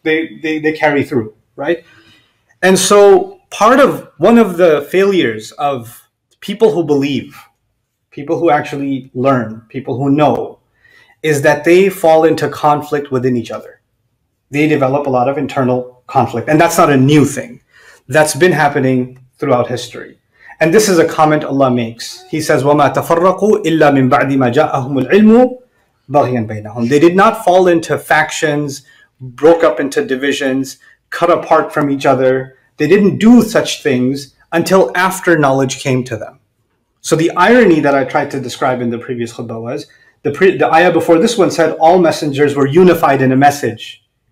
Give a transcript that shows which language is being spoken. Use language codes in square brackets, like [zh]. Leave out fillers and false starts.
[en] They carry through, right? And so one of the failures of people who believe, people who actually learn, people who know, is that they fall into conflict within each other. They develop a lot of internal conflict. And that's not a new thing. That's been happening throughout history. And this is a comment Allah makes. He says, [ar] وَمَا تَفَرَّقُوا إِلَّا مِن بَعْدِ مَا جَاءَهُمُ الْعِلْمُ بَغْيًا بَيْنَهُم. [en] They did not fall into factions, broke up into divisions, cut apart from each other, They didn't do such things until after knowledge came to them. So the irony that I tried to describe in the previous khutbah was, the ayah before this one said all messengers were unified in a message.